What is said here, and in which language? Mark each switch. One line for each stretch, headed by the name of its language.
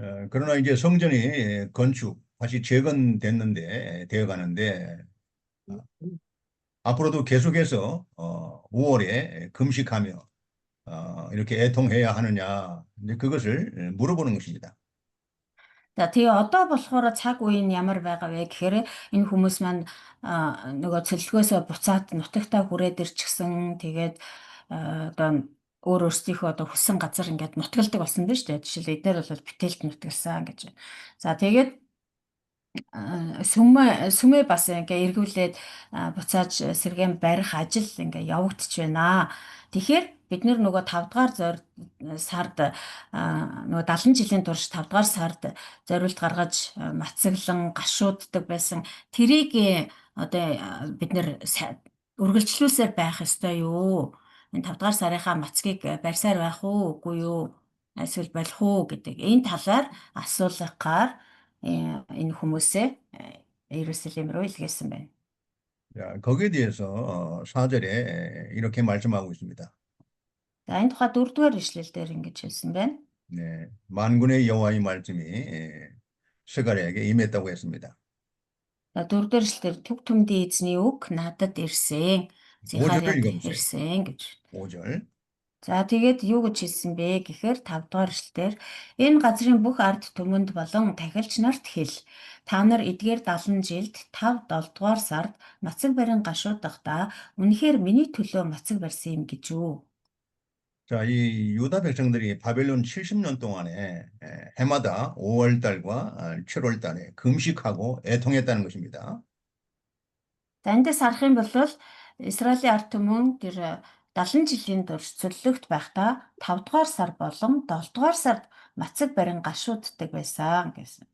Korean: 그러나 이제 성전이 다시 되어 가는데 앞으로도 계속해서 5월에 금식하며 이렇게 애통해야 하느냐 이제 그것을 물어보는 것입니다.
Mongolian: За тэгээ одоо болохоор цаг үе нь ямар байгаа вэ гэхээр энэ хүмүүс маань нөгөө цөллөгөөсөө буцаад нутагтаа хүрээд ирчихсэн. Тэгээд одоо өөрсдийнхөө одоо хүссэн газар ингээд нутгалдаг болсон байна шүү дээ. Жишээл эдгээр бол битээлд нутгалсан гэж. За тэгээд сүмээ бас ингээ эргүүлээд буцааж сэргээн барих ажил ингээ явагдаж байна. Тэгэхээр бид нөгөө 5 дугаар сард нөгөө 70 жилийн турш 5 дугаар сард зориулт гаргаж мацаглан гашууддаг байсан. Тэрийг одоо бид үргэлжлүүлсээр байх ёстой юу? Энэ 5 дугаар сарынхаа мацгийг барьсаар байх уу, үгүй юу? Эсвэл болох уу гэдэг энэ талаар асуулгахаар энэ хүмүүсээ Иерусалим руу илгээсэн байна.
Korean: 자, 거기에 대해서 4절에 이렇게 말씀하고 있습니다.
Mongolian: За энэ тухай 4-р ишлэл дээр ингэж хэлсэн байна.
Korean: 네, 만군의 여호와의 말씀이 스가랴에게 임했다고 했습니다.
Mongolian: За 4-р ишлэлээр төг төмдийн эзний үг надад ирсэн. Зихарияд ирсэн гэж.
Korean: 5절.
Mongolian: За тэгээд юу гэж хэлсэн бэ гэхээр 5 дугаар эшлэлээр энэ газрын бүх ард түмэнд болон тахилч нарт хэл. Та нар эдгээр 70 жилд 5-7 дугаар сард мацаг барин гашуудахдаа үнэхээр миний төлөө мацаг барьсан юм гэж юу?
Korean: 자, 이 유다 백성들이 바벨론 70년 동안에 해마다 5월 달과 7월 달에 금식하고 애통했다는 것입니다.
Mongolian: За эндээс харах юм бол Израилийн ард түмэн тэр 70 жилийн турш цөллөгт байхдаа 5 дугаар сар болон 7 дугаар сард мацаг барин гашууддаг байсан гэсэн.